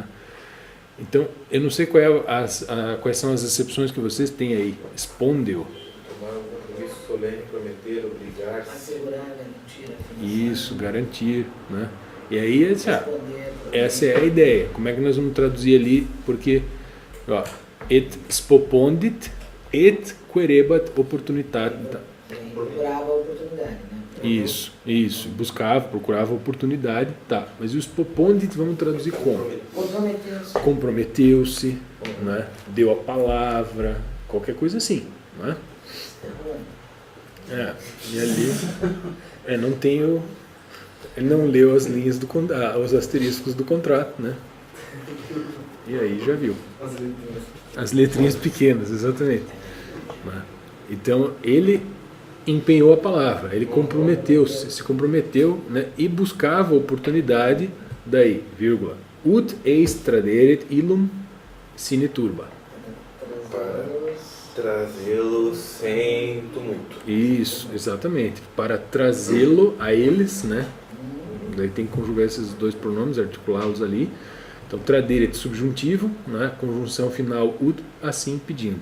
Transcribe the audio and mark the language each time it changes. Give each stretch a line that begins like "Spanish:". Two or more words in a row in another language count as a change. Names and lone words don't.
Portuguese: Então, eu não sei quais são as exceções que vocês têm aí. Spondeu. Tomar um compromisso solene, prometer, obrigar. Assegurar, garantir. Isso, garantir. Né? E aí, Responder. essa é a ideia. Como é que nós vamos traduzir ali? Porque, ó,
Latin: et spopondit et querebat opportunitatem.
Portuguese: Procurava a oportunidade, né? Isso. Buscava, procurava oportunidade. Tá, mas o spopondit vamos traduzir como? Comprometeu-se. Comprometeu-se, né? Deu a palavra, qualquer coisa assim. Né? E ali não tem ele não leu as linhas os asteriscos do contrato, né? E aí já viu. As letrinhas pequenas, exatamente. Né? Então ele empenhou a palavra, ele comprometeu-se, se comprometeu, né? E buscava a oportunidade, daí, vírgula,
Latin: ut eis traderet illum sine turba.
Portuguese: Para trazê-lo sem tumulto. Isso, exatamente. Para trazê-lo a eles, né? Daí tem que conjugar esses dois pronomes, articulá-los ali. Então, traderet subjuntivo, né? Conjunção final ut, assim pedindo.